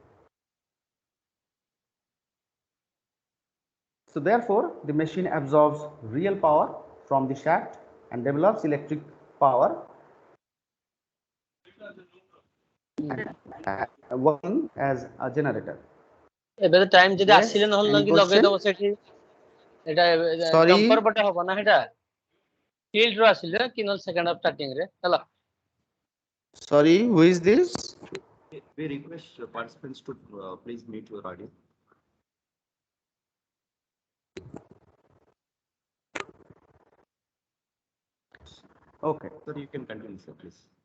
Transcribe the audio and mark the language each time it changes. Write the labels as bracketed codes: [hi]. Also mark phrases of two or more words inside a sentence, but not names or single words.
[en] So therefore, the machine absorbs real power from the shaft and develops electric power working as a generator. [or] ଏବେ ଟାଇମ ଯଦି [en] Yes, [or] ଆସିଲେ ନହେଲେ [en] any [or] କି [en] question? [or] ଲଗେଇଦବ ସେଠି ଏଟା [en] Sorry? [or] ଜମ୍ପର ପଟେ ହବ ନା ସେଟା ଫିଲ୍ଡ ରୁ ଆସିଲେ କି ନହେଲେ [en] second half starting [or] ରେ ହେଲା। [en] Sorry, who is this? We request participants to please mute your audio. Okay. Sir, you can continue, sir, please.